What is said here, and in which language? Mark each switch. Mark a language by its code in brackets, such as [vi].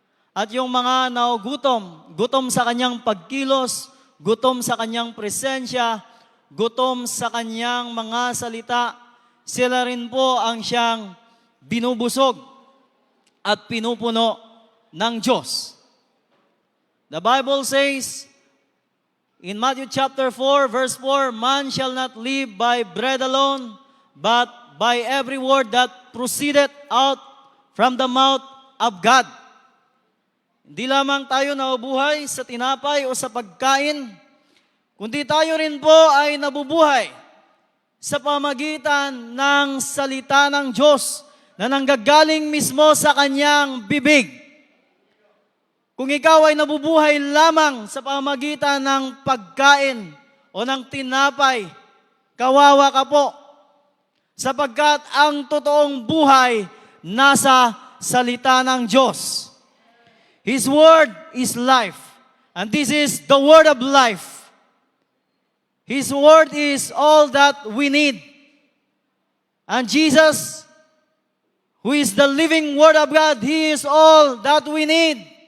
[tl] At yung mga naugutom, gutom sa kanyang pagkilos, gutom sa kanyang presensya, gutom sa kanyang mga salita, sila rin po ang siyang binubusog at pinupuno ng Diyos. [en] The Bible says in Matthew chapter 4, verse 4, "Man shall not live by bread alone, but by every word that proceedeth out from the mouth of God." [tl] Hindi lamang tayo nabubuhay sa tinapay o sa pagkain, kundi tayo rin po ay nabubuhay sa pamagitan ng salita ng Diyos na nanggagaling mismo sa kanyang bibig. Kung ikaw ay nabubuhay lamang sa pamagitan ng pagkain o ng tinapay, kawawa ka po. Sapagkat ang totoong buhay nasa salita ng Diyos. [en] His Word is life. And this is the Word of life. His Word is all that we need. And Jesus, who is the living Word of God, He is all that we need.